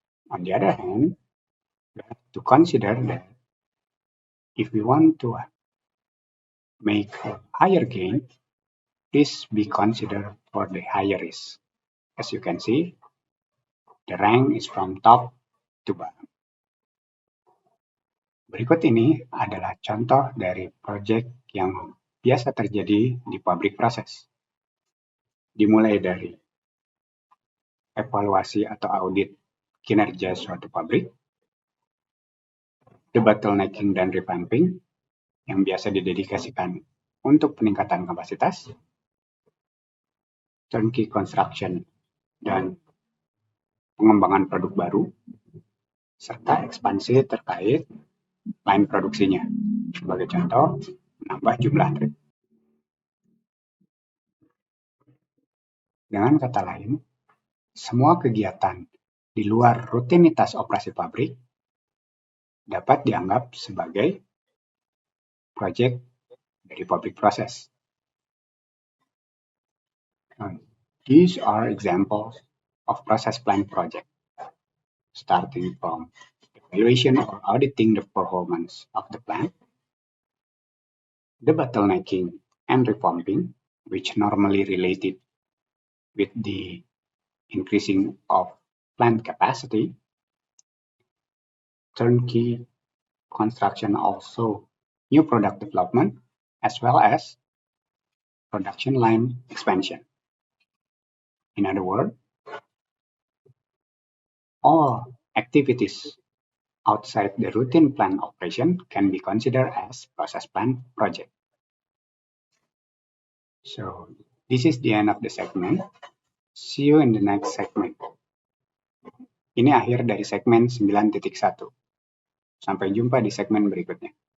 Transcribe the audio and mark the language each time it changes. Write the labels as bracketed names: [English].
[English] On the other hand, we have to consider that if we want to make a higher gain, please be considered for the higher risk. As you can see, the rank is from top to bottom. [Indonesian] Berikut ini adalah contoh dari proyek yang biasa terjadi di pabrik proses. Dimulai dari evaluasi atau audit kinerja suatu pabrik, debottlenecking dan revamping yang biasa didedikasikan untuk peningkatan kapasitas, turnkey construction dan pengembangan produk baru, serta ekspansi terkait line produksinya. Sebagai contoh, menambah jumlah trade. Dengan kata lain, semua kegiatan di luar rutinitas operasi pabrik dapat dianggap sebagai proyek dari public process. [English] These are examples of process plant project, starting from evaluation or auditing the performance of the plant, debottlenecking and revamping, which normally related with the increasing of plant capacity, turnkey construction, also new product development, as well as production line expansion. In other words, all activities outside the routine plant operation can be considered as process plant project. So this is the end of the segment. See you in the next segment. [Indonesian] Ini akhir dari segmen 9.1. Sampai jumpa di segmen berikutnya.